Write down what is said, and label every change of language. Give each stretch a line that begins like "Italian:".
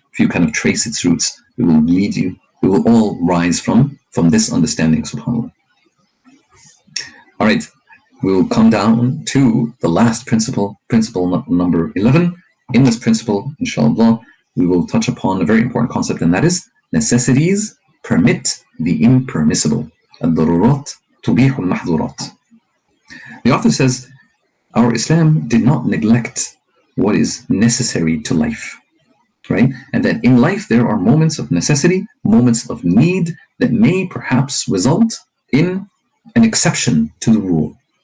English: If you kind of trace its roots, it will lead you, we will all rise from this understanding, subhanAllah. All right, we'll come down to the last principle number 11. In this principle, inshallah, we will touch upon a very important concept, and that is necessities permit the impermissible.
Arabic: الضرورات تبيح المحظورات.
English: The author says, our Islam did not neglect what is necessary to life, right? And that in life there are moments of necessity, moments of need that may perhaps result in an exception to the rule.